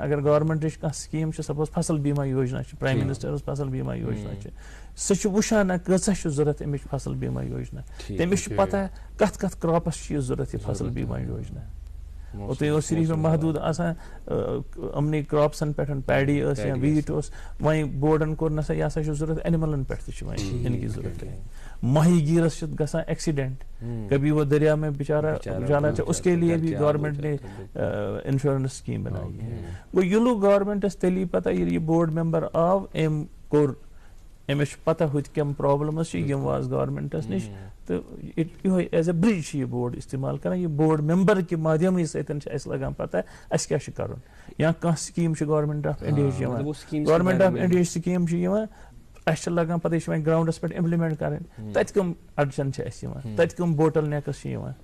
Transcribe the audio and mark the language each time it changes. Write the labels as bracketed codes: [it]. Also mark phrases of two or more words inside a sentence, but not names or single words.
[ks] اگر گورمنٹٕچ کانٛہہ سکیٖم چھِ, سپوز فصل بیٖما یوجنا چھِ, پرایم منسٹرس فصل بیٖما یوجنا چھِ, سُہ چھُ وٕچھان نہ کۭژاہ چھِ ضوٚرتھ اَمِچ فصل بیٖما یوجنا, تٔمِس چھُ پتہ کتھ کتھ کراپس چھِ یہِ ضوٚرتھ یہِ فصل بیٖما یوجنا. اوترٕ اوس صرف محدوٗد آسان یِمنٕے کراپسن پٮ۪ٹھ, پیڈی ٲس یا ویٖٹ اوس, وۄنۍ بورڈن کوٚر نسا یہِ ہسا چھُ ضوٚرتھ اینملن پٮ۪ٹھ تہِ چھُ وۄنۍ اِنکی ضوٚرتھ. ماہی گیٖرس چھُ گژھان ایکسیڈنٹ, [ur] کبھی وہ دریا میں بِچارا جانا چاہے, اس کے لیے بھی گورمنٹ نے انشورنس سکیٖم بنائی ہے. [ks] گوٚو یہِ لوٚگ گورمنٹس تیٚلی پتہ ییٚلہِ یہِ بورڈ ممبر آو, أمۍ کوٚر, أمِس چھُ پتہ ہُتہِ کم پرابلمز چھِ, یِم واژ گورمنٹس نِش, تہٕ یِہوے [en] as a bridge [ks] چھِ یہِ بورڈ استعمال کران. یہِ بورڈ ممبر کہِ مادھیمٕے سۭتۍ چھِ اَسہِ لگان پتہ اَسہِ کیٛاہ چھُ کرُن. یا کانٛہہ سکیٖم چھِ گورمنٹ آف انڈیاہٕچ یِوان, گورمنٹ آف انڈیاہٕچ سکیٖم چھِ یِوان, اَسہِ چھِ لگان پتہ یہِ چھِ وۄنۍ گراونڈس پٮ۪ٹھ امپلمنٹ کرٕنۍ, تتہِ کٕم اڈچن چھِ اَسہِ یِوان, تتہِ کٕم [en] bottle necks [ks] چھِ یِوان.